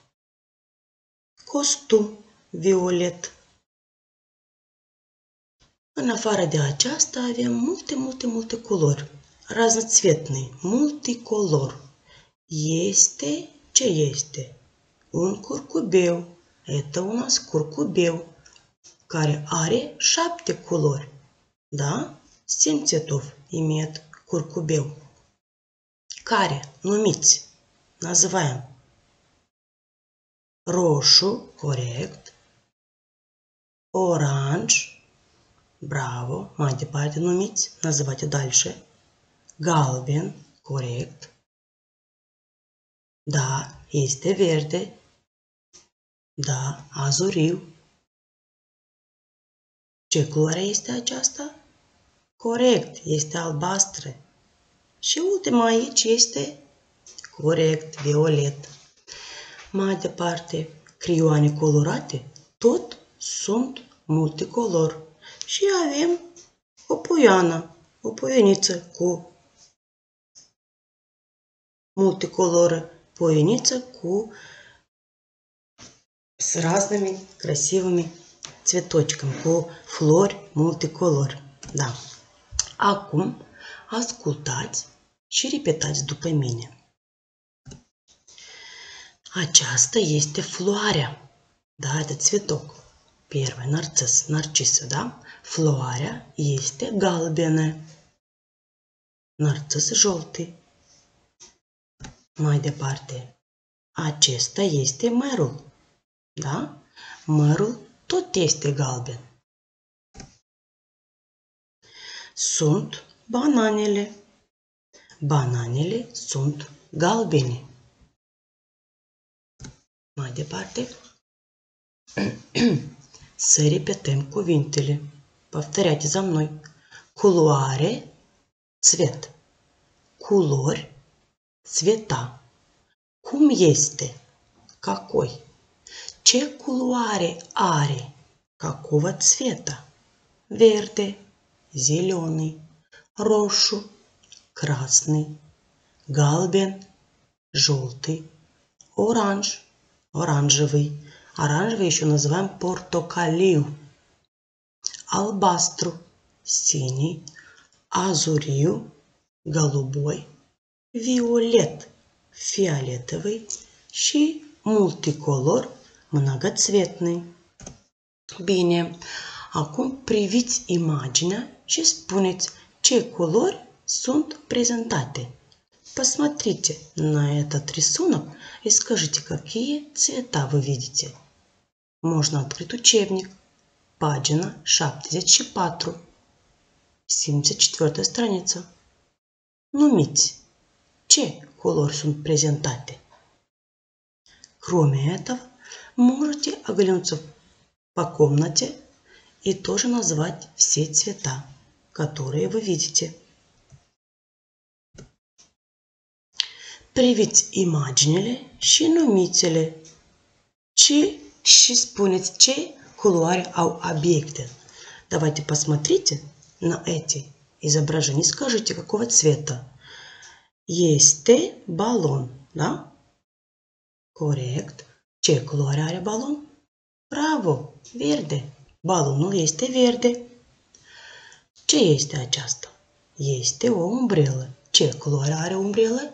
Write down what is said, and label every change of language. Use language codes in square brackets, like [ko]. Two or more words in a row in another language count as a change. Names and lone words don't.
[ro] Costum violet. În afară de aceasta avem multe culori. Разноцветные, multicolor. Este ce este? Un curcubeu. [ru] Это у нас [ro] curcubeu, care are 7 culori. [ru] Da? 7 цветов имеет curcubeu. [ro] Care? Numiți. Называем. Roșu, corect. Oranj, bravo. Mai departe numiți. [ru] Называйте дальше. [ro] Galben, corect. Da, este verde. Da, azuriu. Ce culoare este aceasta? Corect, este albastră. Și ultima aici este corect, violet. Mai departe, creioane colorate tot sunt multicolor. Și avem o puiană, o puieniță cu multicoloră, puieniță cu [ru] с разными красивыми цветочками, [ro] cu flori multicolor. Da. Acum ascultați și repetați după mine. Aceasta este floarea. Da, [ru] это цветок. Первый нарцис, [ro] narcisă, da? Floarea este galbenă. Narcis jolti. Mai departe. Acesta este mărul. Da? Mărul tot este galben. Sunt bananele. Bananele sunt galbene. Mai departe. Să repetăm cuvintele. [ru] Повторяйте за мной. Culoare, цвет. Culori, цвета. [ro] Cum este? Какой? Ce culoare are? [ru] Какого цвета? Verde, зеленый, рошу, красный, галбен, желтый, оранж, оранжевый. Оранжевый еще называем портокалию. Албастру, синий, азурию, голубой, виолет, фиолетовый [ro] și multicolor, [ru] многоцветный. [ro] Bine, acum priviți imaginea și spuneți ce culori sunt prezentate. [ru] Посмотрите на этот рисунок и скажите, какие цвета вы видите. Можно открыть учебник. [ro] Pagina 74. [ru] 74 страниță. [ro] Numiți ce culori sunt prezentate. [ru] Кроме этого, можете оглянуться по комнате и тоже назвать все цвета, которые вы видите. [ro] Priviți imaginile și numiți-le și spuneți ce culoare au объекты. [ru] Давайте посмотрите на эти изображения. Скажите, какого цвета. [ro] Este balon, da? Corect. Ce culoare are balon? Bravo, verde. Balonul este verde. Ce este aceasta? Este o umbrelă. Ce culoare are umbrelă?